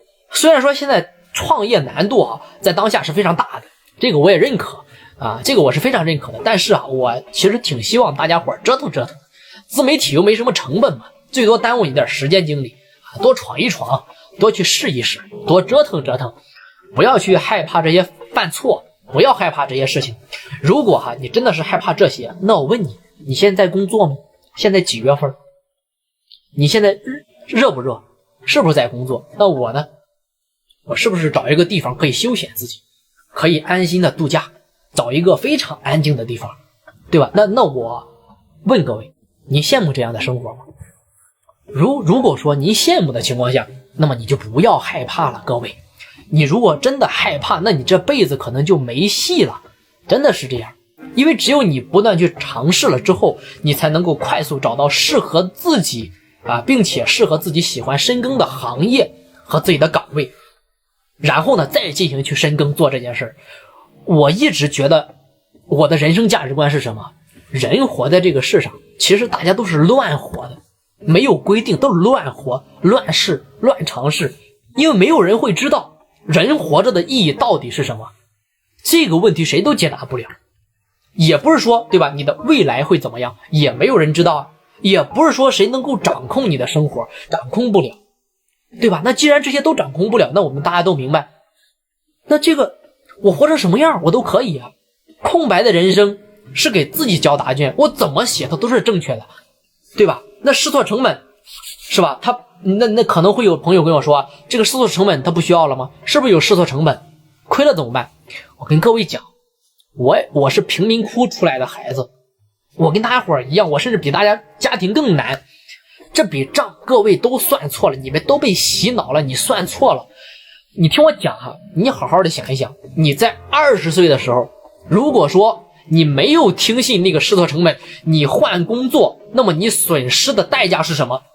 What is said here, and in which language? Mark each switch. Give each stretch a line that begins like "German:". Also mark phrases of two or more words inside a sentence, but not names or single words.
Chinese: 雖然說現在創業難度啊，在當下是非常大的，這個我也認可。這個我是非常認可的，但是啊，我其實挺希望大家伙折騰折騰，自媒體又沒什麼成本嘛，最多耽誤你點時間精力，多闖一闖，多去試一試，多折騰折騰，不要去害怕這些犯錯，不要害怕這些事情。如果你真的是害怕這些，那我問你，你現在工作嗎？現在幾月份？你現在熱不熱？是不是在工作？那我呢？我是不是找一個地方可以休閒自己，可以安心的度假？找一個非常安靜的地方，對吧？那我問各位，你羨慕這樣的生活嗎？如果說你羨慕的情況下，那麼你就不要害怕了，各位。你如果真的害怕，那你這輩子可能就沒戲了，真的是這樣。因為只有你不斷去嘗試了之後，你才能夠快速找到適合自己並且適合自己喜歡深耕的行業和自己的崗位，然後呢再進行去深耕做這件事。我一直覺得我的人生價值觀是什麼？人活在這個世上，其實大家都是亂活的，沒有規定，都是亂活、亂試、亂嘗試，因為沒有人會知道人活着的意義到底是什麼。這個問題誰都解答不了，也不是說，對吧？你的未來會怎麼樣，也沒有人知道啊。也不是說誰能夠掌控你的生活，掌控不了，對吧？那既然這些都掌控不了，那我們大家都明白，那這個我活成什麼樣我都可以啊。空白的人生是給自己交答卷，我怎麼寫它都是正確的，對吧？那試錯成本是吧？那可能會有朋友跟我說，這個試錯成本它不需要了嗎？是不是有試錯成本？虧了怎麼辦？我跟各位講，我是貧民窟出來的孩子，我跟大家伙一樣，我甚至比大家家庭更難。這筆賬各位都算錯了，你們都被洗腦了，你算錯了。你聽我講哈，你好好的想一想，你在20歲的時候，如果說你沒有聽信那個試錯成本，你換工作，那麼你損失的代價是什麼？